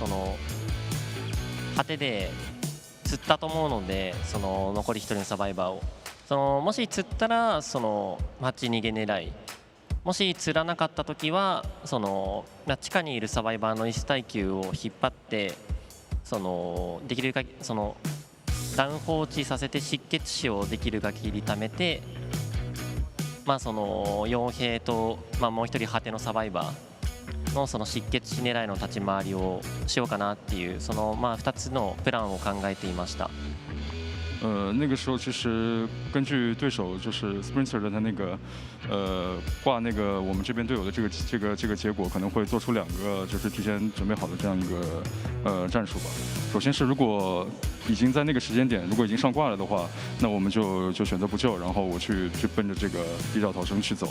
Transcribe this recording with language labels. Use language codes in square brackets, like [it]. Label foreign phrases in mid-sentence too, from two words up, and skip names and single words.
[ja] 果てで釣ったと思うので、残り1人のサバイバーをもし釣ったら8逃げ狙い、もし釣らなかった時は地下にいるサバイバーの椅子耐久を引っ張ってできる限りダウン放置させて失血死をできる限り貯めて、傭兵と、もう1人果てのサバイバーの失血死狙いの立ち回りをしようかなっていう2つのプランを考えていました。 [zh] 那个时候其实根据对手就是 Sprinter 的他那个挂那个我们这边队友的这个结果，可能会做出2个就是提前准备好的这样一个战术吧。首先是如果已经在那个时间点，如果已经上挂了的话，那我们就选择不救，然后我去奔着这个地窖逃生去走。